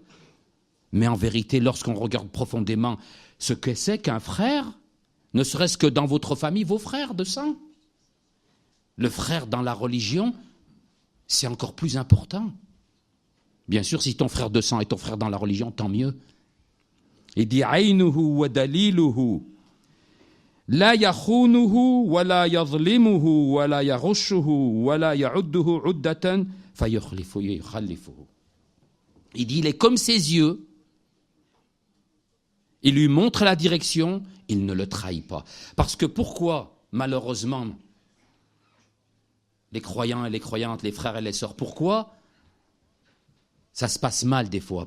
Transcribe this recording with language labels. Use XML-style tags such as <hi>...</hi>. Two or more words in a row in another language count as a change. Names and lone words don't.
<fr>Mais en vérité, lorsqu'on regarde profondément ce que c'est qu'un frère, ne serait-ce que dans votre famille, vos frères de sang. Le frère dans la religion, c'est encore plus important. Bien sûr, si ton frère de sang est ton frère dans la religion, tant mieux. Il dit</fr> <ar>عينه ودليله لا يخونه ولا يظلمه ولا يغشه ولا يعده عدة فيخلفه.</ar> <fr>Il dit il est comme ses yeux. Il lui montre la direction, il ne le trahit pas. Parce que pourquoi, malheureusement, les croyants et les croyantes, les frères et les sœurs, pourquoi ça se passe mal des fois?</fr>